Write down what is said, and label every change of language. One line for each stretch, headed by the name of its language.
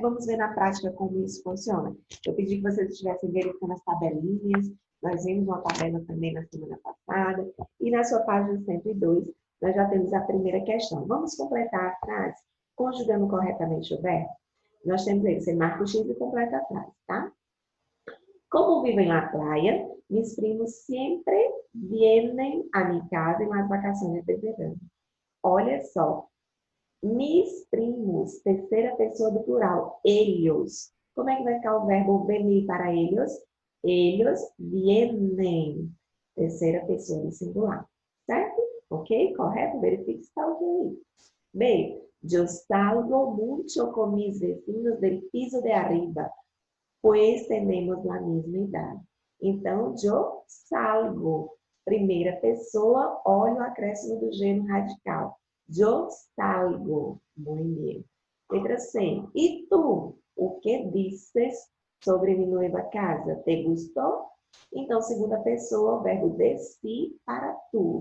Portuguese: Vamos ver na prática como isso funciona. Eu pedi que vocês estivessem verificando as tabelinhas. Nós vimos uma tabela também na semana passada. E na sua página 102, nós já temos a primeira questão. Vamos completar a frase conjugando corretamente o verbo? Nós temos aí, você marca o X e completa a frase, tá?
Spanish: Como vivo en la playa, mis primos siempre vienen a mi casa en las vacaciones de verano.
Portuguese: Olha só.
Spanish: Mis primos,
Portuguese: terceira pessoa do plural, ellos. Como é que vai ficar o verbo venir para ellos?
Spanish: Ellos vienen,
Portuguese: terceira pessoa do singular. Certo? Ok? Correto? Verifique se está ok. B.
Spanish: Yo salgo mucho con mis vecinos del piso de arriba, pues tenemos la misma idade. Então, yo salgo.
Portuguese: Primeira pessoa, olha o acréscimo do gênero radical.
Spanish: Yo salgo.
Portuguese: Muito bem. Letra C. E tu? O que dizes sobre
Spanish: mi nueva casa?
Portuguese: ¿Te gustou? Então, segunda pessoa, o verbo decir para tu.